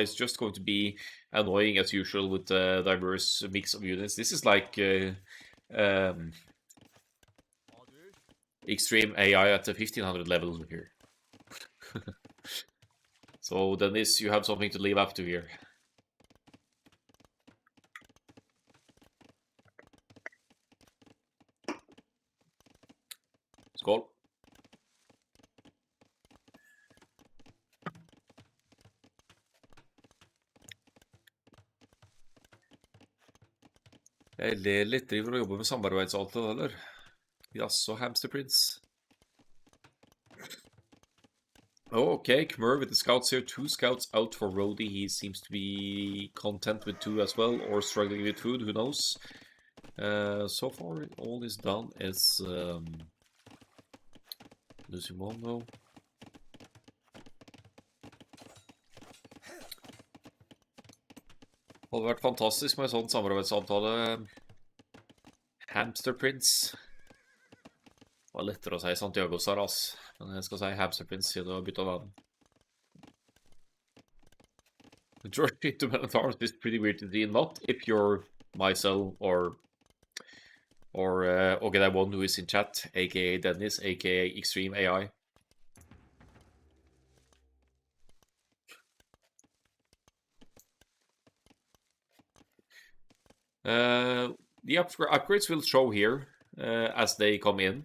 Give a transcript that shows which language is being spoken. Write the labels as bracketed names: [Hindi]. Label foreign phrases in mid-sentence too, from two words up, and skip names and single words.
[English] It's just going to be annoying as usual with the diverse mix of units. This is like extreme AI at the 1500 level here. So then you have something to live up to here. [Norwegian] Skål. Jeg ler litt, driver og jobber med samarbeidsavtale, eller? Jaså, Hamster Prince. [English] Oh, okay, Khmer with the scouts here. 2 scouts out for r0adyy. He seems to be content with 2 as well, or struggling with food, who knows. So far, all he's done is losing one though. [Norwegian] Det hadde vært fantastisk med en sånn samarbeidsavtale. Hamster Prince. Det var lettere å si Santiago Saras, men jeg skal si Hamster Prince siden du har byttet navn. [English] The George to Man at Arms is pretty weird to see, not if you're Myzel or r0adyy who is in chat, aka Dennis, aka Extreme AI. The upgrades will show here as they come in.